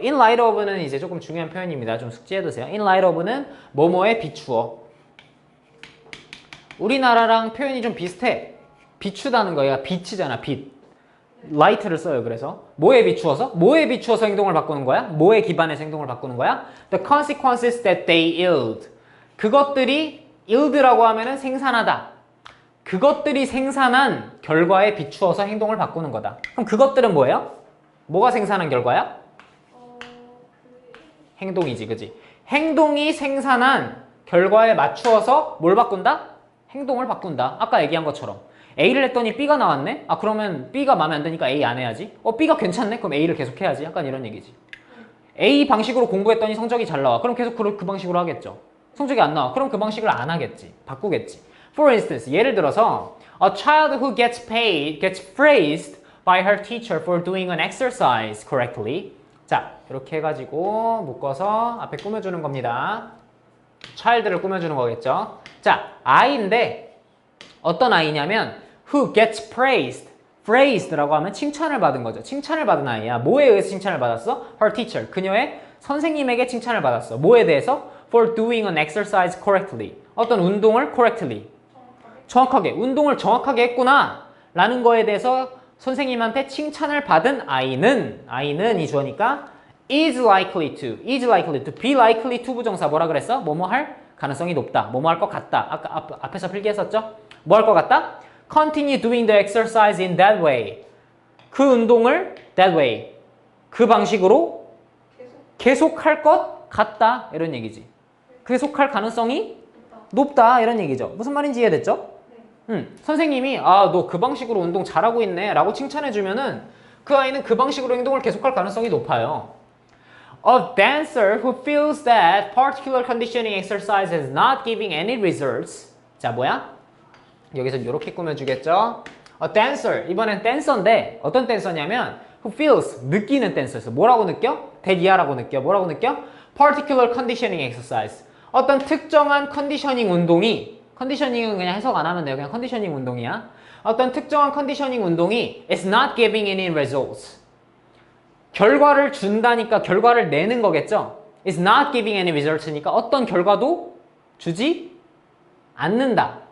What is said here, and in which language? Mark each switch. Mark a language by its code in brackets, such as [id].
[ko] in light of는 이제 조금 중요한 표현입니다. 좀 숙지해두세요. in light of는 뭐뭐에 비추어. 우리나라랑 표현이 좀 비슷해. 비추다는 거야. 빛이잖아. 빛. light를 써요. 그래서 뭐에 비추어서? 뭐에 비추어서 행동을 바꾸는 거야? 뭐에 기반해서 행동을 바꾸는 거야? [en] The consequences that they yield. [ko] 그것들이 yield라고 하면은 생산하다. 그것들이 생산한 결과에 비추어서 행동을 바꾸는 거다. 그럼 그것들은 뭐예요? 뭐가 생산한 결과야? 행동이지, 그지? 행동이 생산한 결과에 맞추어서 뭘 바꾼다? 행동을 바꾼다. 아까 얘기한 것처럼. A를 했더니 B가 나왔네? 아, 그러면 B가 마음에 안 드니까 A 안 해야지. B가 괜찮네? 그럼 A를 계속 해야지. 약간 이런 얘기지. A 방식으로 공부했더니 성적이 잘 나와. 그럼 계속 그 방식으로 하겠죠. 성적이 안 나와. 그럼 그 방식을 안 하겠지. 바꾸겠지. [en] For instance, [ko] 예를 들어서 [en] A child who gets praised by her teacher for doing an exercise correctly. [ko] 자, 이렇게 해가지고 묶어서 앞에 꾸며주는 겁니다. child를 꾸며주는 거겠죠. 자, 아이인데 어떤 아이냐면 [en] who gets praised [ko] 라고 하면 칭찬을 받은 거죠. 칭찬을 받은 아이야. 뭐에 의해서 칭찬을 받았어? [en] Her teacher. [ko] 그녀의 선생님에게 칭찬을 받았어. 뭐에 대해서? [en] For doing an exercise correctly. [ko] 어떤 운동을 correctly. 정확하게. 운동을 정확하게 했구나. 라는 거에 대해서 선생님한테 칭찬을 받은 아이는 이 주어니까 [en] is likely to, be likely to [ko] 부정사 뭐라 그랬어? 뭐뭐 할 가능성이 높다. 뭐뭐 할 것 같다. 아까 앞에서 필기했었죠? 뭐 할 것 같다? [en] Continue doing the exercise in that way. [ko] 그 운동을 that way. 그 방식으로 계속 할 것 같다. 이런 얘기지. 계속할 가능성이 높다. 이런 얘기죠. 무슨 말인지 이해됐죠? 선생님이 너 그 방식으로 운동 잘하고 있네 라고 칭찬해주면은 그 아이는 그 방식으로 행동을 계속할 가능성이 높아요. [en] A dancer who feels that particular conditioning exercise is not giving any results. [ko] 자, 뭐야? 여기서 이렇게 꾸며주겠죠? A dancer, 이번엔 댄서인데 어떤 댄서냐면 [en] who feels, [ko] 느끼는 댄서였어. 뭐라고 느껴? 대리아라고 느껴. 뭐라고 느껴? [en] Particular conditioning exercise. [ko] 어떤 특정한 컨디셔닝 운동이, 컨디셔닝은 그냥 해석 안 하면 돼요. 그냥 컨디셔닝 운동이야. [en] 어떤 특정한 컨디셔닝 운동이 is not giving any results. [ko] 결과를 준다니까 결과를 내는 거겠죠? [en] is not giving any results [ko] 니까 어떤 결과도 주지 않는다.